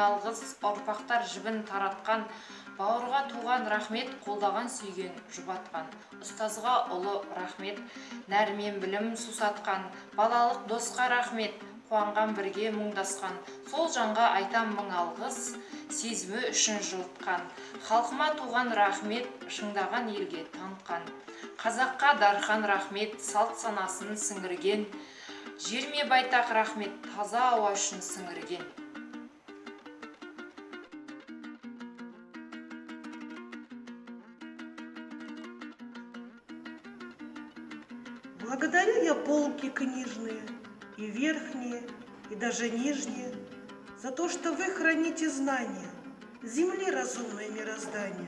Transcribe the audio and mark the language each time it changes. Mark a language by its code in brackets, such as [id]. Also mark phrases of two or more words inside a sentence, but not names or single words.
[kk] алғыс, ұрпақтар жібін таратқан, бауырға туған рахмет, қолдаған сүйген жұбатқан, ұстазға ұлы рахмет, нәрмен білім сусатқан, балалық досқа рахмет, қуанған бірге мұңдасқан, сол жанға айтам мың алғыс, сезімі үшін жылытқан, халқыма туған рахмет, шыңдаған елге танытқан, қазаққа дархан рахмет, салт санасын сіңірген, жерме байтақ рахмет, таза ауа үшін сіңірген. [ru] Благодарю я полки книжные, и верхние, и даже нижние, за то, что вы храните знания, земли разумное мироздание.